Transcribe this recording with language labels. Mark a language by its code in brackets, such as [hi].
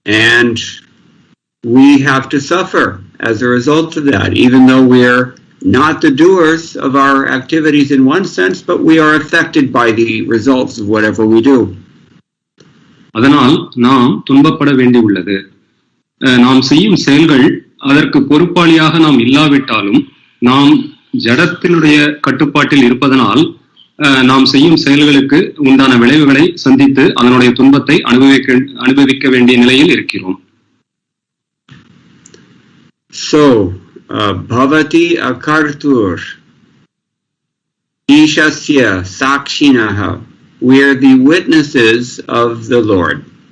[en] And we have to suffer as a result of that, even though we're not the doers of our activities in one sense, but we are affected by the results of whatever we do. [ta] அதனால் நாம் துன்பப்பட வேண்டியுள்ளது. நாம் செய்யும் செயல்கள் அதற்கு பொறுப்பாளியாக நாம் இல்லாவிட்டாலும் நாம் ஜடத்தினுடைய கட்டுப்பாட்டில் இருப்பதனால் நாம் செய்யும் செயல்களுக்கு உண்டான விளைவுகளை சந்தித்து அதனுடைய துன்பத்தை அனுபவிக்க வேண்டிய நிலையில் இருக்கிறோம். [en] So, [sa] bhavati akartur ishasya sakshinaha, [en] we are the witnesses of the Lord.